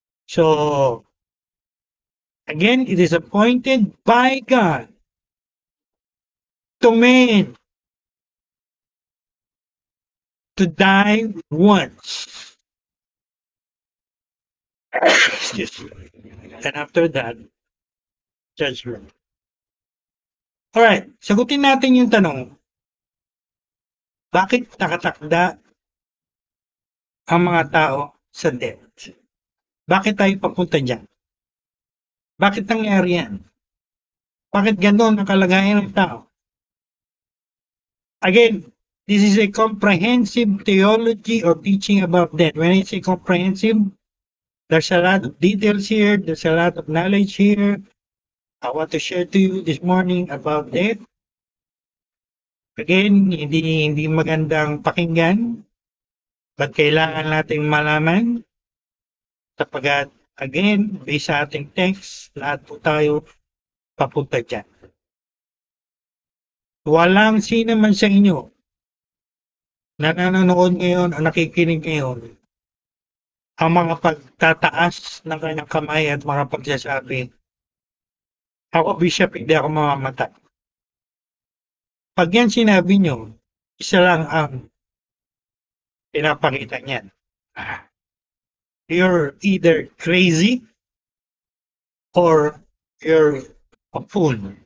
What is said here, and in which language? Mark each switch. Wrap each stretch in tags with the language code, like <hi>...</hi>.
<en>So, again, it is appointed by God to man to die once. Excuse me. And after that, judgment.</en> <tl>Alright, sagutin natin yung tanong. Bakit nakatakda ang mga tao sa death? Bakit tayo papunta dyan? Bakit nangyari yan? Bakit gano'n ang kalagayan ng tao?</tl> <en>Again, this is a comprehensive theology or teaching about death. When I say comprehensive, there's a lot of details here. There's a lot of knowledge here. I want to share to you this morning about death.</en> <tl>Again, hindi magandang pakinggan. But kailangan nating malaman sapagkat, again, based sa ating text, lahat po tayo papunta dyan. Walang sino man sa inyo na nanonood ngayon o nakikinig ngayon ang mga pagtataas ng kanyang kamay at mga pagsasabi, ako, Bishop, hindi ako mamamatay. Pag yan sinabi nyo, isa lang ang pinapakita niyan.</tl> <en>You're either crazy or you're a fool.</en>